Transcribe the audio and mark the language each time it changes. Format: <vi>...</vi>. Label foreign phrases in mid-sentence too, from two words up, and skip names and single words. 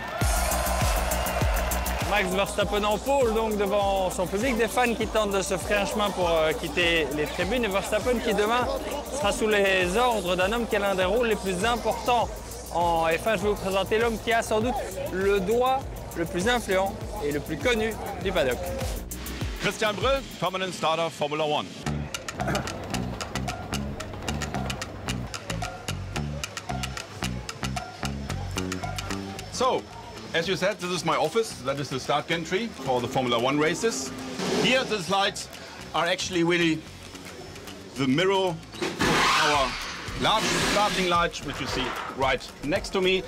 <fr>Max Verstappen en pôle donc devant son public, des fans qui tentent de se frayer un chemin pour quitter les tribunes et Verstappen qui demain sera sous les ordres d'un homme qui a l'un des rôles les plus importants en F1. Je vais vous présenter l'homme qui a sans doute le doigt le plus influent et le plus connu du paddock.</fr> <en>Christian Brill, permanent starter Formula One. So, as you said, this is my office. That is the start gantry for the Formula One races. Here, the lights are actually really the mirror of our large starting lights, which you see right next to me.</en>